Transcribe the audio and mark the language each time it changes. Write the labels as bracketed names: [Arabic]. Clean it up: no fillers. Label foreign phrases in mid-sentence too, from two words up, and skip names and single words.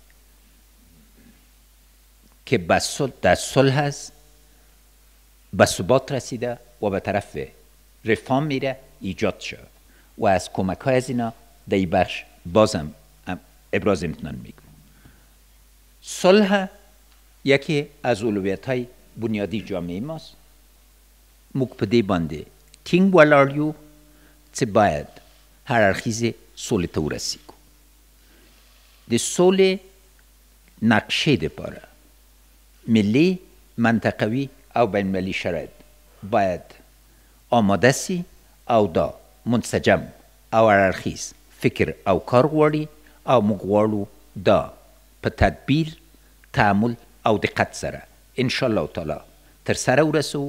[Persian] که در صلح است، به ثبات رسیده و به طرف رفاه میره ایجاد شود و از کمک های از اینا در این بخش بازم ابراز امتنان میکنم. صلح یکی از اولویت های بنیادی جامعه ماست. [Pashto] موږ په دې باندې ټینګ ولاړ یو چې باید هر اړخیزې سولې ته ورسیږو. د سولې نقشې دپاره ملی، منطقوي او بین المللي شرایط باید آماده سي او دا منسجم او هر اړخیز فکر او کار غواړي او موږ غواړو دا په تدبیر، تعامل او دقت سره انشاءالله تعالی تر سره ورسوو.